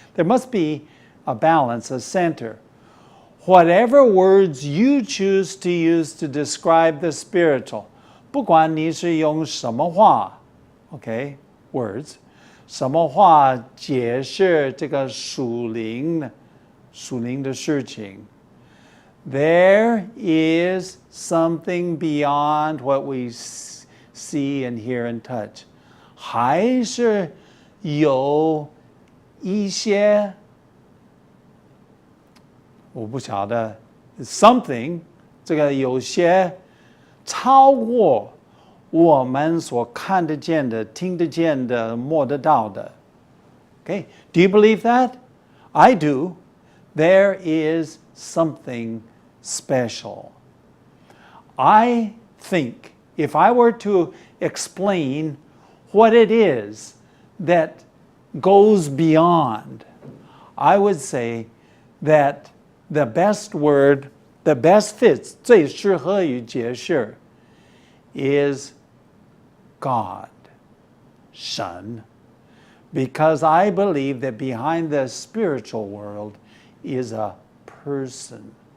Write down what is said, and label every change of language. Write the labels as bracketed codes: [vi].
[en] There must be a balance, a center. Whatever words you choose to use to describe the spiritual, [zh] 不管你是用什么话 [en] okay, words, [zh] 什么话解释这个属灵的事情 [en] There is something beyond what we see and hear and touch. [zh] 还是有一些我不晓得 [en] something [zh] 这个有些超过我们所看得见的、听得见的、摸得到的。 [en] Okay? Do you believe that? I do. There is something special. I think if I were to explain what it is that goes beyond, I would say that the best word, the best fits, [zh] 最适合于解释 [en] is God, 神 Because I believe that behind the spiritual world is a person.